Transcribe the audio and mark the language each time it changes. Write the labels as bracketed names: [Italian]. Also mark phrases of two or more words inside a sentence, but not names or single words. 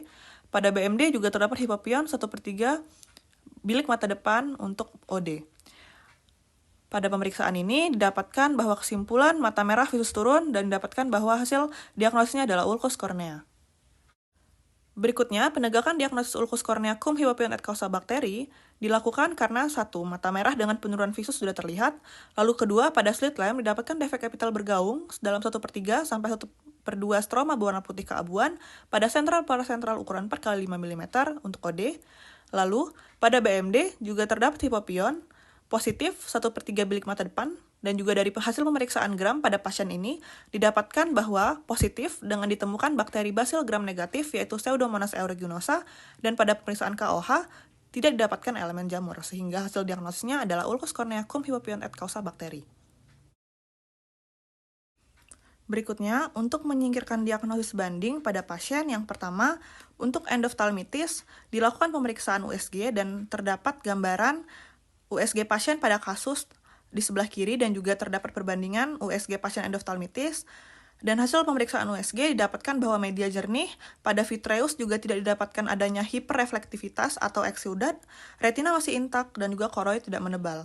[Indonesian] Pada BMD juga terdapat hipopion 1/3 bilik mata depan untuk OD. Pada pemeriksaan ini didapatkan bahwa kesimpulan mata merah visus turun dan didapatkan bahwa hasil diagnosisnya adalah ulkus kornea. Berikutnya, penegakan diagnosis ulkus kornea cum hipopion [Latin] et causa [Indonesian] bakteri dilakukan karena satu, mata merah dengan penurunan visus sudah terlihat, lalu kedua, pada slit lamp didapatkan defek epitel bergaung dalam 1/3 sampai 1/2 stroma berwarna putih keabuan pada sentral parasentral ukuran 4 x 5 mm untuk OD, lalu pada BMD juga terdapat hipopion positif 1/3 bilik mata depan, dan juga dari hasil pemeriksaan gram pada pasien ini didapatkan bahwa positif dengan ditemukan bakteri basil gram negatif yaitu Pseudomonas aeruginosa, dan pada pemeriksaan KOH tidak didapatkan elemen jamur, sehingga hasil diagnosisnya adalah ulkus kornea cum hipopion [Latin] et causa [Indonesian] bakteri. Berikutnya, untuk menyingkirkan diagnosis banding pada pasien yang pertama, untuk endoftalmitis dilakukan pemeriksaan USG dan terdapat gambaran USG pasien pada kasus di sebelah kiri dan juga terdapat perbandingan USG pasien endoftalmitis, dan hasil pemeriksaan USG didapatkan bahwa media jernih pada vitreus juga tidak didapatkan adanya hiperreflektivitas atau exudat, retina masih intak dan juga koroid tidak menebal.